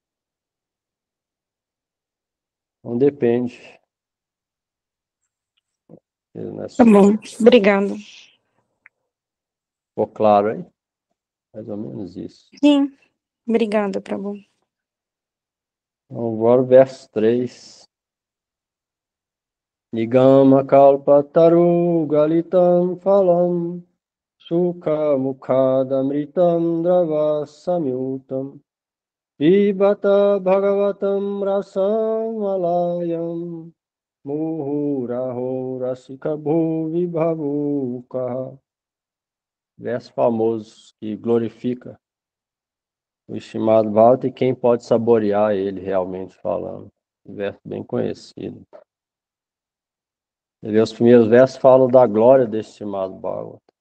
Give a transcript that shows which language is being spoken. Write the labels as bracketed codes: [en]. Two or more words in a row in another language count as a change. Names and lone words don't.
[pt] Não depende. Tá bom, obrigada. Ficou claro aí? Mais ou menos isso. Sim, obrigada, Prabhu. Então, agora o verso 3. [sa] Nigama kalpataru galitam phalam sukha mukhadamritam drava samyutam pibata bhagavatam rasam alayam muhuraho rasika bhuvi bhavukaha. [pt] Verso famoso que glorifica o estimado Bhagavatam e quem pode saborear ele realmente falando. Um verso bem conhecido. Os primeiros versos falam da glória desse estimado Bhagavatam.